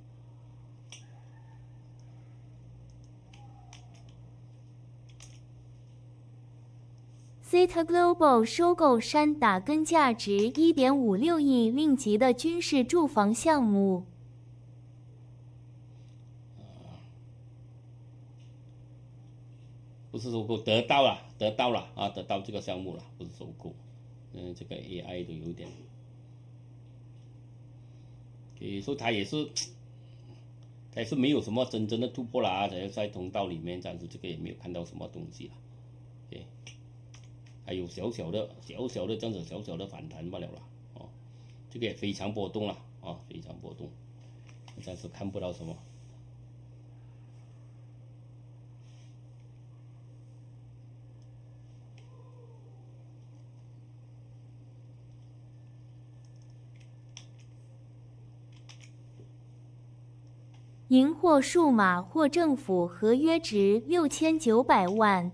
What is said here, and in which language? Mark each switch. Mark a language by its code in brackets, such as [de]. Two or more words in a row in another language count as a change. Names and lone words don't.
[zh] Zeta Global 收購山打根價值1.56億令吉的軍事住房項目。不是收購，得到了得到這個項目了，不是收購。這個 AI 都有點，所以它也是沒有什麼真正的突破啦，在通道裡面，但是這個也沒有看到什麼東西了。還有小小的這樣子小小的反彈罷了啦。這個也非常波動了非常波動，暫時看不到什麼。銀貨數碼獲政府合約值6900萬。